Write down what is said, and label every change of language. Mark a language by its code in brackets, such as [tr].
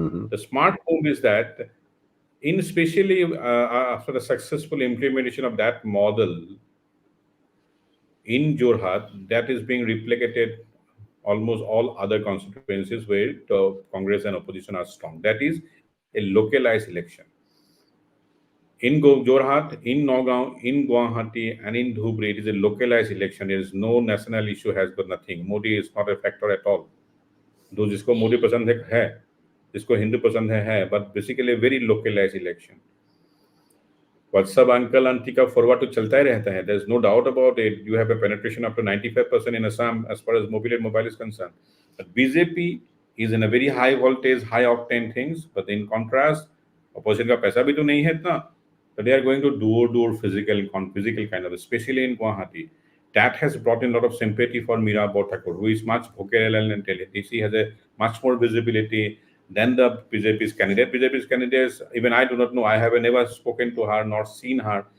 [en] The smart move is that, in especially after the successful implementation of that model in Jorhat, that is being replicated almost all other constituencies where the Congress and opposition are strong. That is a localized election. In Jorhat, in Nagaon, in Guwahati, and in Dhubri, it is a localized election. There is no national issue, has got nothing. Modi is not a factor at all. [hi] Do जिसको मोदी पसंद है जिसको हिंदू पसंद है [en] but basically a very localized election. WhatsApp uncle auntie का forward [hi] तो चलता ही रहता है. [en] There is no doubt about it. You have a penetration up to 95% in Assam as far as mobile is concerned. But BJP is in a very high voltage, high octane things. But in contrast, [hi] opposition का पैसा भी तो नहीं है इतना. [en] So they are going to door physical kind of, especially in Guwahati. That has brought in a lot of sympathy for Meera Thakur, who is much vocal and intelligent. She has a much more visibility than the BJP's candidate. BJP's candidates, even I do not know. I have never spoken to her nor seen her.